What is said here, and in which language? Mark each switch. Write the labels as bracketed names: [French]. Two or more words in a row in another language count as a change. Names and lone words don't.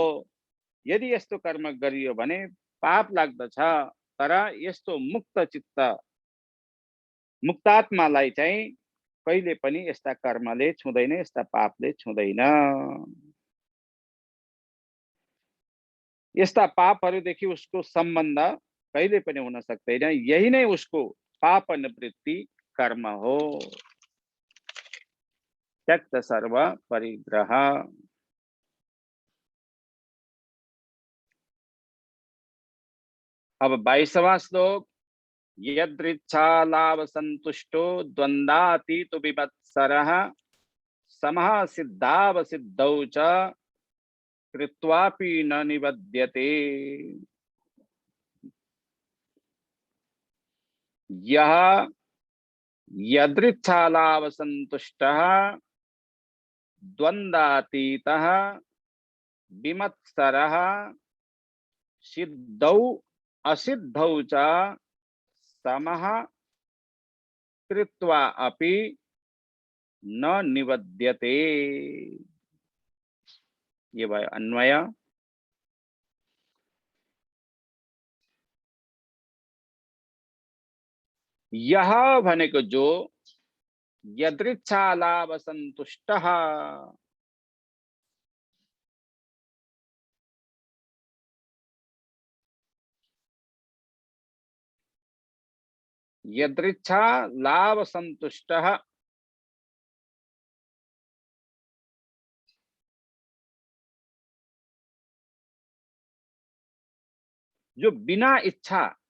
[Nepali] यदि यस्तो कर्म गरियो भने पाप लाग्दछ, तर यस्तो मुक्त चित्त मुक्तात्मालाई चाहिँ कहिले पनि यस्ता कर्मले छुँदैन, यस्ता पापले छुँदैन। यस्ता पापहरूदेखि उसको सम्बन्ध कहिले पनि हुन सक्दैन, यही नै उसको पाप निवृत्ति कर्म हो। [Sanskrit] त्यक्त सर्व परिग्रह। [Hindi] अब 22वां श्लोक, [Sanskrit] यदृच्छा लाभ संतुष्टो द्वंद्वातीत विमत्सरः समः सिद्धावसिद्धौ च कृत्वापि न निबध्यते। यः यदृच्छालावसन्तुष्टः द्वन्द्वातीतः विमत्सरः सिद्धौ असिद्धौ च समः कृत्वा अपि न निबध्यते। [Hindi] ये भाई अन्वय। [Nepali] यह भनेको जो [Sanskrit] यदृच्छालावसन्तुष्टः, यदृच्छालावसन्तुष्टः [Hindi] जो बिना इच्छा